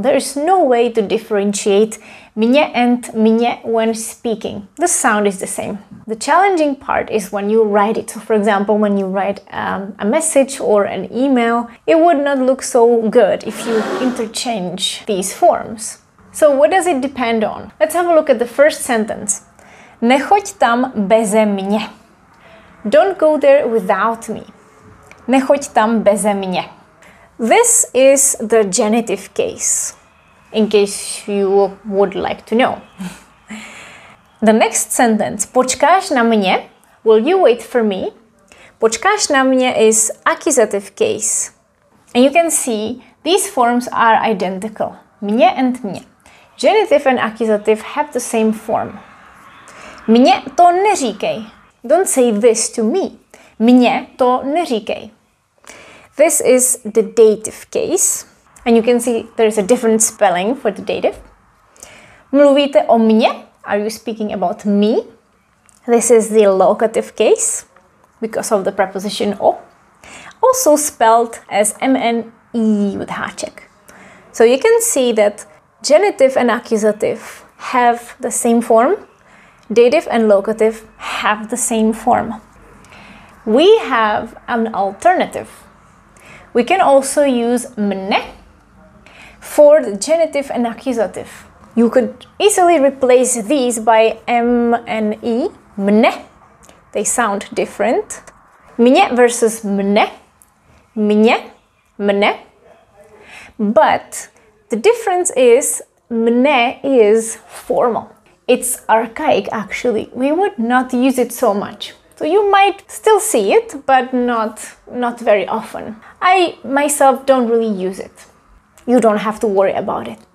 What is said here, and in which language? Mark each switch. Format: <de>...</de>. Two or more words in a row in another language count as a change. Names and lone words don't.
<en>There is no way to differentiate mě and mě when speaking. The sound is the same. The challenging part is when you write it. So for example, when you write a message or an email, it would not look so good if you interchange these forms. So what does it depend on? Let's have a look at the first sentence.</en> <cs>Nechoď tam beze mě.</cs> <en>Don't go there without me.</en> <cs>Nechoď tam beze mě.</cs> <en>This is the genitive case, in case you would like to know. The next sentence,</en> <cs>počkáš na mě,</cs> <en>will you wait for me?</en> <cs>Počkáš na mě</cs> <en>is accusative case. And you can see these forms are identical. Mě and mě. Genitive and accusative have the same form.</en> <cs>Mě to neříkej.</cs> <en>Don't say this to me.</en> <cs>Mě to neříkej.</cs> <en>This is the dative case. And you can see there is a different spelling for the dative.</en> <cs>Mluvíte o mě?</cs> <en>Are you speaking about me? This is the locative case because of the preposition o. Also spelled as M-N-E with háček. So you can see that genitive and accusative have the same form. Dative and locative have the same form. We have an alternative. We can also use mne for the genitive and accusative. You could easily replace these by M and E, mne. They sound different.</en> <cs>Mě versus mne. Mě, mne.</cs> <en>But the difference is mne is formal. It's archaic actually. We would not use it so much. So you might still see it, but not very often. I myself don't really use it. You don't have to worry about it.</en>